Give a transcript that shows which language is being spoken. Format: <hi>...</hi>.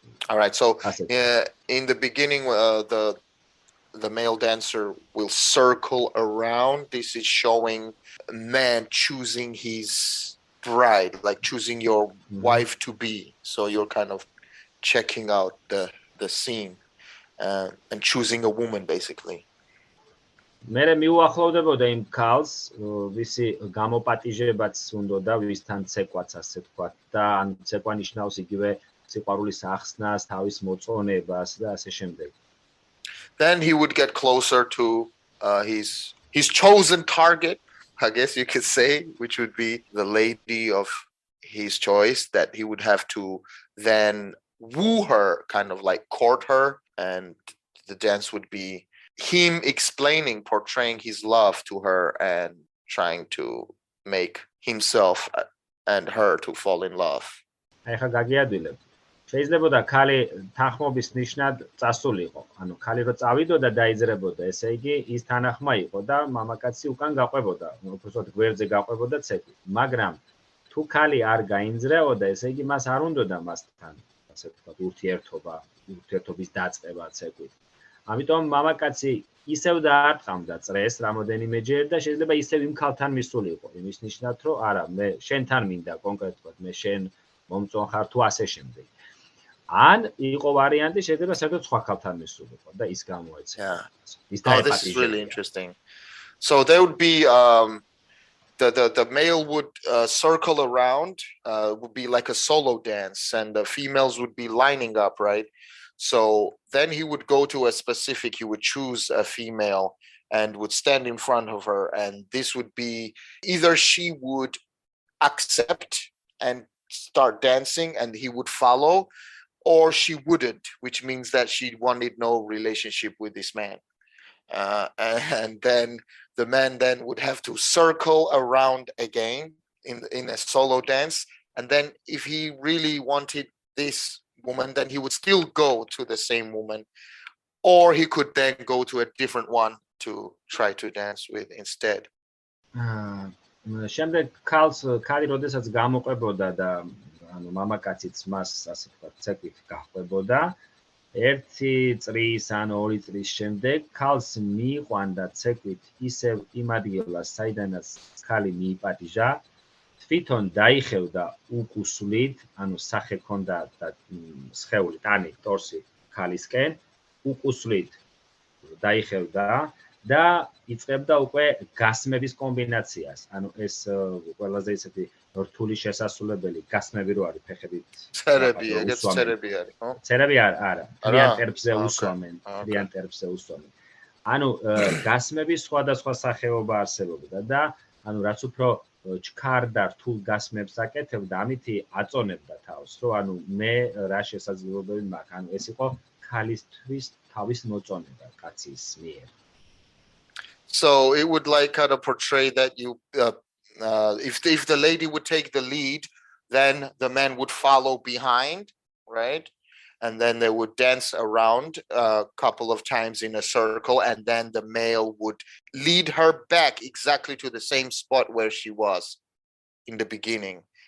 <en>All right, so in the beginning the male dancer will circle around. This is showing a man choosing his bride, like choosing your wife to be. So you're kind of checking out the scene and choosing a woman basically.</en> <ka>მერე მიუახლოვდებოდა იმ ქალს, ვისი გამოპატიჟებაც უნდოდა, ვისთან ცეკვაც ასე თქვა და ან ცეკვა ნიშნავს იგივე სიყვარულის ახსნას, თავის მოწონებას და ასე შემდეგ.</ka> <en>Then he would get closer to his chosen target, I guess you could say, which would be the lady of his choice, that he would have to then woo her, kind of like court her, and the dance would be him explaining, portraying his love to her and trying to make himself and her to fall in love.</en> <ka>აი ხა გაგიადვილებ. შეიძლებოდა ქალი თანხმობის ნიშნად წასულიყო. ანუ ქალი რო წავიდოდა დაიძრებოდა, ესე იგი ის თანახმა იყო და მამაკაცი უკან გაყვებოდა, უბრალოდ გვერდზე გაყვებოდა ცეკვით. მაგრამ თუ ქალი არ გაინძრეოდა, ესე იგი მას არ უნდოდა მასთან, ასე ვთქვათ, ურთიერთობის დაწყება ცეკვით. ამიტომ მამაკაცი ისევ დაარტყამდა წრეს რამოდენიმეჯერ და შეიძლება ისევ იმ ქალთან მისულიყო, იმის ნიშნად, რომ არა, მე შენთან მინდა კონკრეტულად, მე შენ მომწონ ხარ თუ ასე შემდეგ. ან იყო ვარიანტი, შეიძლება საერთოდ სხვა ქალთან მისულიყო და ის გამოეცა.</ka> <en>This is really interesting. So there would be the male would circle around, would be like a solo dance, and the females would be lining up, right? So then he would go to a specific, he would choose a female and would stand in front of her, and this would be either she would accept and start dancing and he would follow, or she wouldn't, which means that she wanted no relationship with this man. And then the man then would have to circle around again in a solo dance. And then if he really wanted this woman, then he would still go to the same woman, or he could then go to a different one to try to dance with instead.</en> <ka>შემდეგ ქალი როდესაც გამოყვებოდა და ანუ მამაკაციც მას ასე ვთქვათ ცეკვით გაყვებოდა, ერთი წრის ან ორი წრის შემდეგ ქალს მიიყვანდა ცეკვით ისევ იმ ადგილას, საიდანაც ქალი მიიპატიჟა, თვითონ დაიხევდა უკუსლით, ანუ სახე ჰქონდა და სხეული, ტანი, ტორსი ქალისკენ, უკუსლით დაიხევდა და იწყებდა უკვე გასმების კომბინაციას. ანუ ეს ყველაზე ისეთი რთული შესასრულებელი გასმები რო არის ფეხებით. ცერები, ეგეც ცერები არის, ხო? ცერები არა, ტრიანტერფზე უსვამენ, ტრიანტერფზე უსვამენ. ანუ გასმების სხვადასხვა სახეობა არსებობდა და ანუ რაც უფრო ჩქარ და რთულ გასმებს აკეთებდა, ამითი აწონებდა თავს, რომ ანუ მე რა შესაძლებლობები მაქვს. ანუ ეს იყო ქალისთვის თავის მოწონება კაცის მიერ.</ka> <en>So it would like kind of portray that you, if the lady would take the lead, then the man would follow behind, right? And then they would dance around a couple of times in a circle, and then the male would lead her back exactly to the same spot where she was in the beginning.</en>